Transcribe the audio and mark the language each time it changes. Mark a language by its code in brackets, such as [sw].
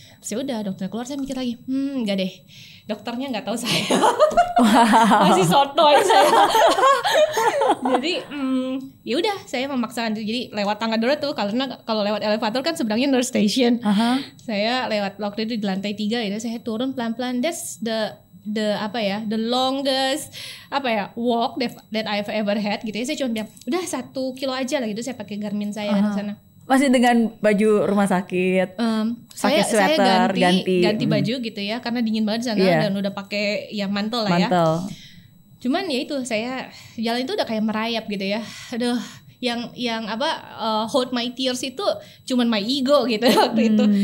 [id] Terus ya udah dokter keluar, saya mikir lagi, enggak deh, dokternya nggak tahu saya. Masih sotoy saya. Jadi ya udah saya memaksakan diri, jadi lewat tangga dulu tuh, karena kalau lewat elevator kan sebenarnya nurse station. Saya lewat waktu itu di lantai 3 ya, saya turun pelan-pelan. [en] That's the longest walk that I've ever had [id] gitu ya. Saya cuma bilang udah 1 kilo aja lah gitu, saya pakai Garmin saya kan di sana. Masih dengan baju rumah sakit. Pakai sweater, ganti baju gitu ya, karena dingin banget di sana, dan udah pakai mantel lah ya. Cuman ya itu, saya jalan itu udah kayak merayap gitu ya. Aduh, yang [en] hold my tears [id] itu cuman [en] my ego [id] gitu waktu itu.